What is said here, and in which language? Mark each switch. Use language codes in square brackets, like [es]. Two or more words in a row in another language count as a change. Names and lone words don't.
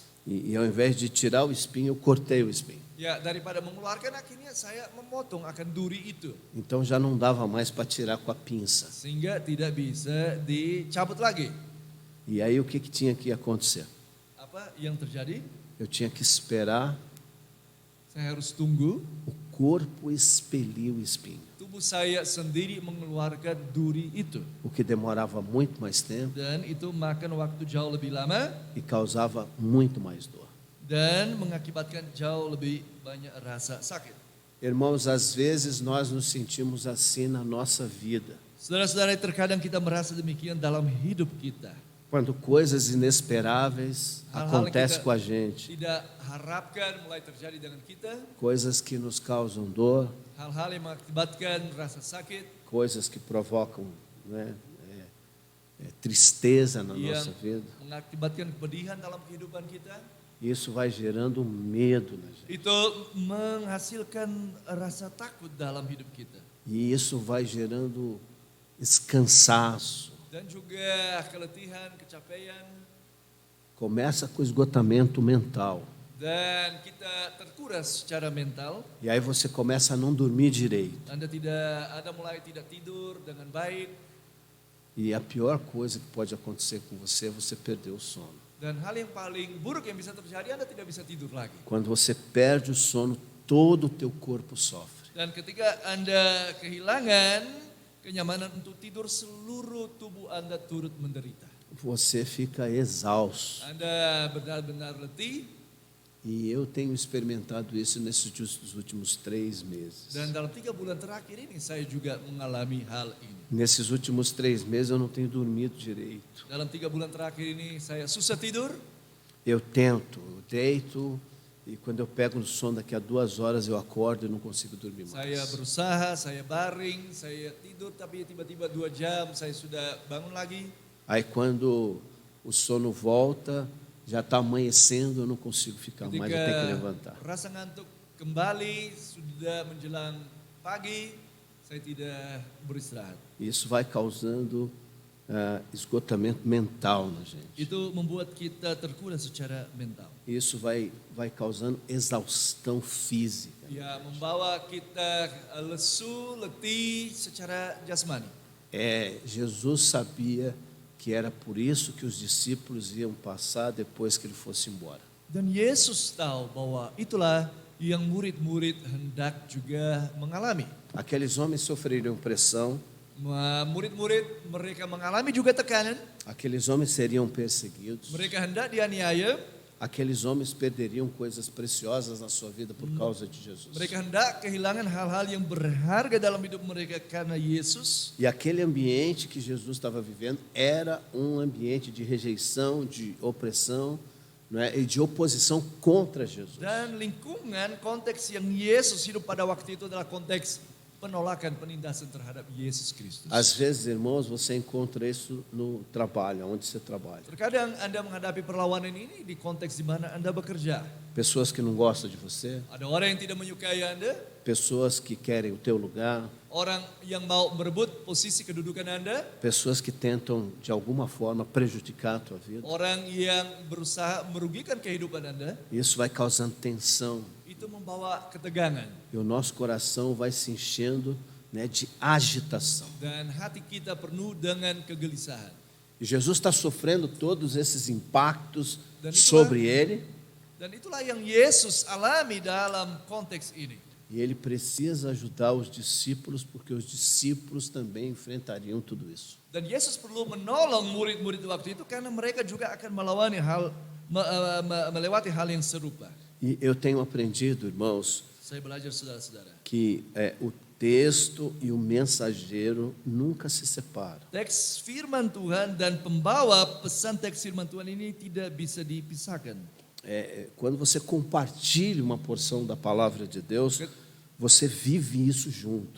[pt] E ao invés de tirar o espinho, eu cortei o espinho. [id] Ya, daripada mengeluarkan akhirnya saya memotong akan duri itu. [pt] Então já não dava mais para tirar com a pinça. [id] Sehingga tidak bisa dicabut lagi. [pt] E aí o que tinha que acontecer? [id] Apa yang terjadi? [pt] Eu tinha que esperar [id] Saya harus tunggu [pt] o corpo expelir o espinho, [id] tubuh saya sendiri mengeluarkan duri itu. [pt] o que demorava muito mais tempo [id] Dan itu makan waktu jauh lebih lama [pt] e causava muito mais dor. [id] dan mengakibatkan jauh lebih banyak rasa sakit. [pt] Irmãos, às vezes nós nos sentimos assim na nossa vida, [id] Saudara-saudara, terkadang kita merasa demikian dalam hidup kita. [pt] quando coisas inesperáveis [id] Hal-hal que [pt] acontecem [id] kita [pt] com a gente, [id] tidak harapkan mulai terjadi dengan kita, [pt] coisas que nos causam dor, [id] hal-hal yang mengakibatkan rasa sakit, [pt] coisas que provocam, né, tristeza na [id] yang [pt] nossa vida. [id] mengakibatkan kepedihan dalam kehidupan kita. [pt] Isso vai gerando medo na gente. [id] Itu menghasilkan rasa takut dalam hidup kita. [pt] E isso vai gerando cansaço. [id] Dan juga keletihan, kecapean. [pt] Começa com esgotamento mental. [id] Dan kita terkuras secara mental. [pt] E aí você começa a não dormir direito. [id] Anda mulai tidak tidur dengan baik. [pt] E a pior coisa que pode acontecer com você é você perder o sono. [id] Dan hal yang paling buruk yang bisa terjadi, Anda tidak bisa tidur lagi. [pt] Quando você perde o sono, todo o teu corpo sofre. [id] Dan ketika Anda kehilangan kenyamanan untuk tidur, seluruh tubuh Anda turut menderita. [pt] Você fica exausto. [id] Anda benar-benar letih. [pt] E eu tenho experimentado isso nesses últimos 3 meses. [id] Dan dalam 3 bulan terakhir ini saya juga mengalami hal ini. [pt] Nesses últimos 3 meses eu não tenho dormido direito. [id] Dalam 3 bulan terakhir ini saya susah tidur. [pt] Eu deito, e quando eu pego no sono daqui a 2 horas eu acordo e não consigo dormir mais. [id] Saya berusaha, saya baring, saya tidur, tapi tiba-tiba 2 jam saya sudah bangun lagi. [pt] Aí quando o sono volta, já está amanhecendo, eu não consigo ficar mais, eu tenho que levantar. [id] Rasa ngantuk kembali, sudah menjelang pagi, saya tidak beristirahat. [pt] Isso vai causando esgotamento mental na gente. [id] Itu membuat kita terkuras secara mental. [pt] Isso vai causando exaustão física. [id] Ya, membawa kita lesu, letih secara jasmani. [pt] Jesus sabia que era por isso que os discípulos iam passar depois que ele fosse embora. [id] Dan Yesus tahu bahwa itulah yang murid-murid hendak juga mengalami. [pt] Aqueles homens sofreriam pressão, [id] Murid-murid mereka mengalami juga tekanan, [pt] aqueles homens seriam perseguidos, [id] mereka hendak dianiaya, [pt] aqueles homens perderiam coisas preciosas na sua vida por causa de Jesus. [id] Mereka hendak kehilangan hal-hal yang berharga dalam hidup mereka karena Yesus. [pt] E aquele ambiente que Jesus estava vivendo era um ambiente de rejeição, de opressão, não é? E de oposição contra Jesus. [id] Dan lingkungan konteks yang Yesus hidup pada waktu itu adalah konteks penolakan, penindasan terhadap Yesus Kristus. [pt] Às vezes, irmãos, você encontra isso no trabalho, onde você trabalha. [id] Terkadang Anda menghadapi perlawanan ini di konteks di mana Anda bekerja. [pt] Pessoas que não gostam de você, [id] Ada orang yang tidak menyukai Anda, [pt] pessoas que querem o teu lugar, [id] orang yang mau merebut posisi kedudukan Anda, [pt] pessoas que tentam, de alguma forma, prejudicar a tua vida. [id] orang yang berusaha merugikan kehidupan Anda. [pt] Isso vai causando tensão. [id] Itu membawa ketegangan. [pt] E o nosso coração vai se enchendo, né, de agitação. [id] Dan hati kita penuh dengan kegelisahan. [pt] E Jesus está sofrendo todos esses impactos [id] Dan [pt] sobre ele. [id] Dan itulah yang Yesus alami dalam konteks ini. [pt] E ele precisa ajudar os discípulos, porque os discípulos também enfrentariam tudo isso. [id] Dan Yesus perlu menolong murid-murid waktu itu karena mereka juga akan melewati hal yang serupa. [pt] E eu tenho aprendido, irmãos, [id] Saya belajar saudara-saudara. [pt] que o texto e o mensageiro nunca se separam. [id] Teks firman Tuhan dan pembawa pesan teks firman Tuhan ini tidak bisa dipisahkan. [pt] Quando você compartilha uma porção da palavra de Deus, você vive isso junto.